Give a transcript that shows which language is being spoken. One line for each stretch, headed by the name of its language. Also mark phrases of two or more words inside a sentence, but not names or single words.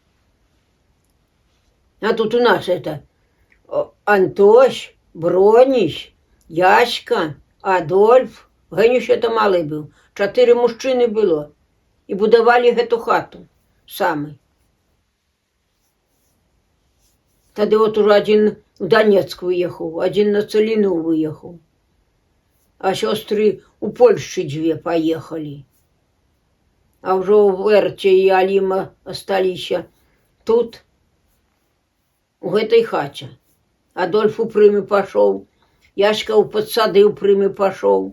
Belarusian: А тут у нас это Антось, Броніч, Яська, Адольф, Генюш это малы быў. 4 мужчыны было. І будавалі гэту хату самы. Тады от уже один в Донецк выехаў, один на Целіну выехаў. А сёстры у Польшчы дзве паехалі. А ўжо Верця і Аліма асталіся тут, у гэтай хаце. Адольф у Прымы пашоў, Яшка ў падсады ў Прымы пашоў.